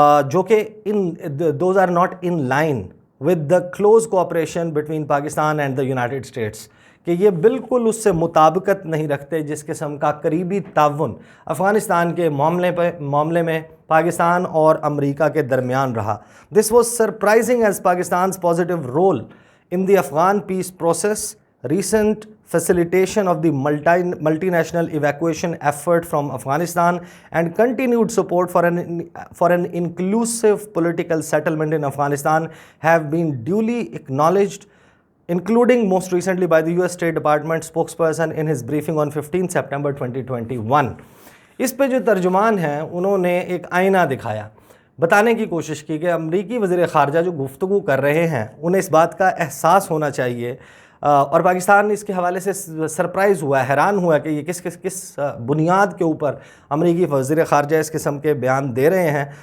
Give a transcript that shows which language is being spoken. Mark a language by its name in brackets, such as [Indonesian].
[Urdu] جو کہ [English] those are not in line with the close cooperation between Pakistan and the United States, [Urdu] کہ یہ بالکل اس سے مطابقت نہیں رکھتے جس قسم کا قریبی تعاون افغانستان کے معاملے میں پاکستان اور امریکہ کے درمیان رہا. [English] This was surprising as Pakistan's positive role in the Afghan peace process, recent facilitation of the multinational evacuation effort from Afghanistan, and continued support for an inclusive political settlement in Afghanistan have been duly acknowledged, including most recently by the US State Department spokesperson in his briefing on 15 September 2021. [Urdu] اس پہ جو ترجمان ہیں انہوں نے ایک آئینہ دکھایا, بتانے کی کوشش کی کہ امریکی وزیر خارجہ جو گفتگو کر رہے ہیں انہیں اس بات کا احساس ہونا چاہیے, اور پاکستان اس کے حوالے سے سرپرائز ہوا, حیران ہوا کہ یہ کس بنیاد کے اوپر امریکی وزیر خارجہ اس قسم کے بیان دے رہے ہیں.